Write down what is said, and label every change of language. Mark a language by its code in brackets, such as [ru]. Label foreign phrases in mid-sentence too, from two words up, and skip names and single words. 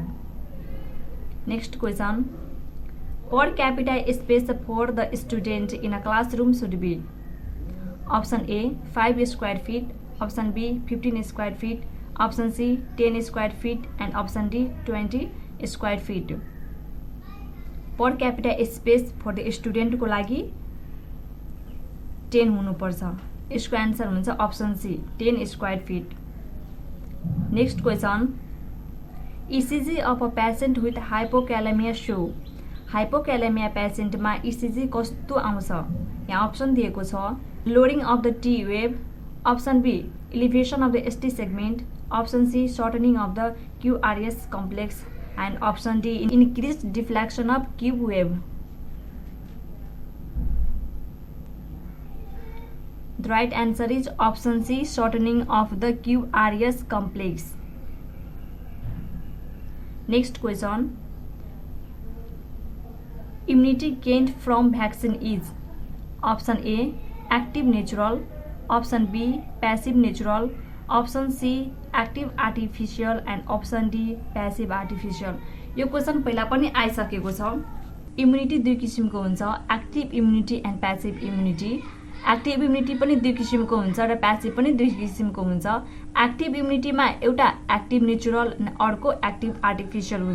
[en] next question, per capita space for the student in a classroom should be. option A 5 square feet, option B 15 square feet, option C 10 square feet and option D 20 square feet. per capita space for the student [ne] को लागि 10 हुनुपर्छ। यसको आन्सर हुन्छ [en] option C 10 square feet. next question, ECG of a patient with hypokalemia show। [ne] हाइपोक्यालेमिया पेशेन्टमा ECG कस्तो आउँछ? यहाँ ऑप्शन दिएको छ [en] loading of the T wave, option B elevation of the ST segment, option C shortening of the QRS complex and option D increase deflection of cube wave. The right answer is option C shortening of the QRS complex। Next question, immunity gained from vaccine is option A active natural, option B passive natural, option C active artificial and option D passive artificial। [ne] यो क्वेशन पहिला पनि आइसकेको छ। इम्युनिटी दुई किसिमको हुन्छ, [en] active immunity and passive immunity. active immunity [ne] पनि दुई किसिमको हुन्छ र प्यासिभ पनि दुई किसिमको हुन्छ। [en] active immunity-मा [ne] एउटा [en] active natural [ne] अर्को [en] active artificial [ne] हुन्छ।